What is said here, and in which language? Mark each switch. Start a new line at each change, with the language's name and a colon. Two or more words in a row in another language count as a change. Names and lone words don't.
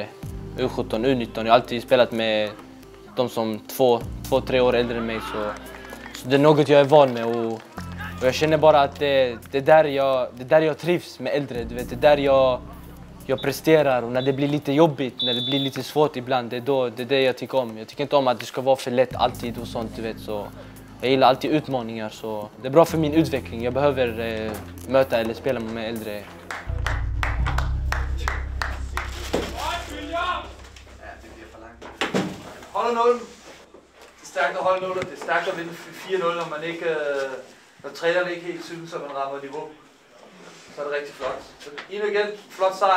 Swedish: U17, U19, jag har alltid spelat med de som 2-3 år äldre än mig, så det är något jag är van med och jag känner bara att det är där jag trivs med äldre, du vet, det är där jag presterar, och när det blir lite jobbigt, när det blir lite svårt ibland, det är det jag tycker om. Jag tycker inte om att det ska vara för lätt alltid och sånt, du vet, så jag gillar alltid utmaningar, så det är bra för min utveckling. Jag behöver möta eller spela med äldre.
Danish: Holder nullen. Det er stærkt at holde nullen. Det er stærkt at vinde 4-0, når man ikke, når trænerne ikke helt synes, at man rammer niveau. Så er det rigtig flot. Så ind igen, flot sejr.